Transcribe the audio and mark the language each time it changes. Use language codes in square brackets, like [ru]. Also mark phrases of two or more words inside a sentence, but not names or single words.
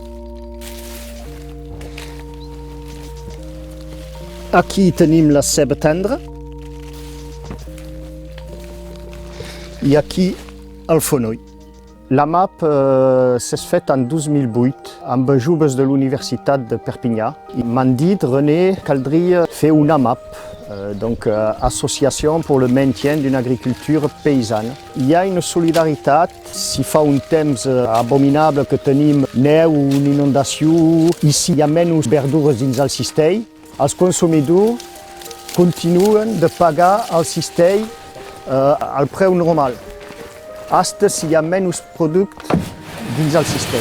[ca] Aquí tenim la ceba tendra. I aquí el fonoll. La MAP s'ha fet en 2008 amb joves de l'Universitat de Perpinyà. M'han dit, René, caldria fer una MAP, donc [fr] Association pour le maintien d'une agriculture paysanne. [ca] Hi ha una solidaritat, si fa un temps abominable que tenim neu, una inundació, i si hi ha menys verdures dins el cistell, els consumidors continuen de pagar el cistell al preu normal, fins si hi ha menys productes dins el cistell.